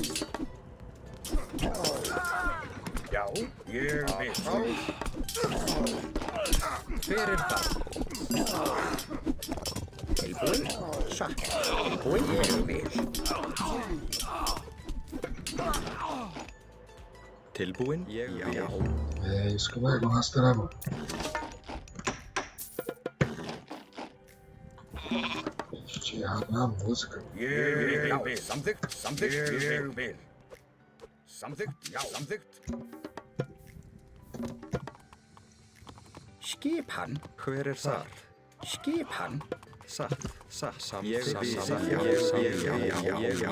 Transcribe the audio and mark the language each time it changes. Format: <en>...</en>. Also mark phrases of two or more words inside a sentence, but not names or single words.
<is>Já, ég vil. Hver það? Tilbúin. Satt. Tilbúin. Ég vil. Tilbúin. Ég vil.</is> <pt>Isso que vai gostar, né, mano? Tinha errado na música.</pt> <is>Ég vil. Samþykkt. Samþykkt. Ég vil. Samþykkt. Já. Samþykkt. Skipan. Hver þar? Skipan. Satt. Satt. Ég Ég vil. vil.</is>